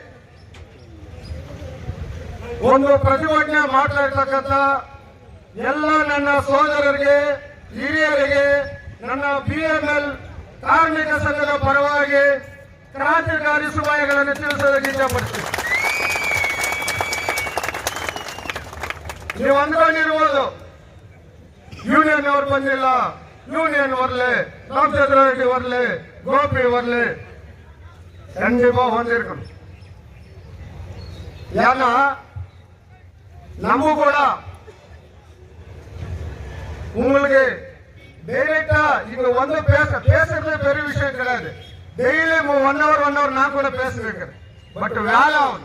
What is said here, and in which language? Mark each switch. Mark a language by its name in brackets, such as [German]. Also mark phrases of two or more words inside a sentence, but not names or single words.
[Kannada] ಒಂದು ಪ್ರತಿಭಟನೆ ಮಾಡ್ತಾ ಎಲ್ಲ ನನ್ನ ಸಹೋದರರಿಗೆ, ಹಿರಿಯರಿಗೆ, ನನ್ನ BML ಕಾರ್ಮಿಕ ಸಂಘದ ಪರವಾಗಿ ಕ್ರಾಂತಿಕಾರಿ ಶುಭಾಶಯಗಳನ್ನು ತಿಳಿಸೋದಕ್ಕೆ ಇಷ್ಟಪಡ್ತೀನಿ. ನೀವು ಅಂದ್ಕೊಂಡಿರ್ಬೋದು ಯೂನಿಯನ್ ಅವ್ರು ಬಂದಿಲ್ಲ, ಯೂನಿಯನ್ ಬರ್ಲಿ, ರಾಮಚಂದ್ರ ರೆಡ್ಡಿ ಬರ್ಲಿ, ಗೋಪಿ ಬರ್ಲಿ, [Tamil] கண்டிப்பா வந்திருக்கணும். ஏன்னா நம்ம கூட உங்களுக்கு டைரக்டா இங்க பேசுறதே பெரிய விஷயம் கிடையாது. டெய்லி 1 hour நான் கூட பேசுறேன். பட் வேலை ஆகும்.